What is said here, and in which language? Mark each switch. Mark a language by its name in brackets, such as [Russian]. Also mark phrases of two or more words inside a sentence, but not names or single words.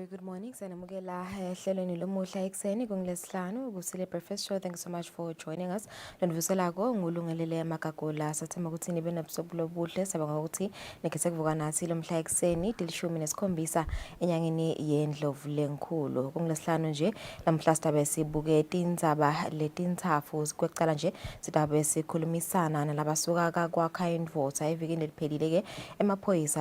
[English] morning. [Swati] Sanamukela hlelweni lomuhla ekseni kunglesihlanu Kusile Breakfast Show. [English] Thank you so much for joining us. [Swati] Londvuselako ngulungelele Makagula sathemba ukuthi nibe nobusobulo obuhle sabanga ukuthi nekhethe kuvuka nathi lomhla ekseni tilishumi nesikhombisa enyangeni yendlovu lenkulu. Kunglesihlanu nje namhla sidabe sibuke tindzaba letintsafu kwecala nje sidabe sikhulumisana nalabasuka kwakha indvota evikini eliphelile ke emaphoyisa